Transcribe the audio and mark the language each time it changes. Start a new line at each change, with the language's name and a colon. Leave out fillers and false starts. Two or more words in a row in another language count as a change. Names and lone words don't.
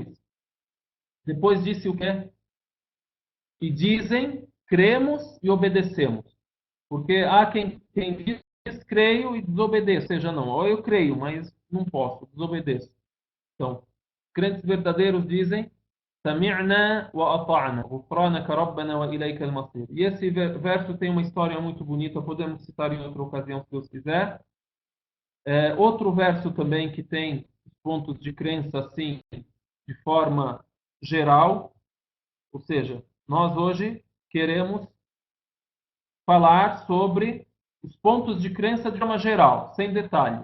Portuguese: Depois disse o quê? E dizem: cremos e obedecemos. Porque há quem diz: creio e desobedeço. Ou seja, não, ou eu creio, mas não posso, desobedeço. Então, crentes verdadeiros dizem:
Arabic: سمعنا وأطعنا غفرانك ربنا وإليك المصير.
Portuguese: E esse verso tem uma história muito bonita, podemos citar em outra ocasião se Deus quiser. Outro verso também que tem pontos de crença assim, de forma geral, ou seja, nós hoje queremos falar sobre os pontos de crença de forma geral, sem detalhes.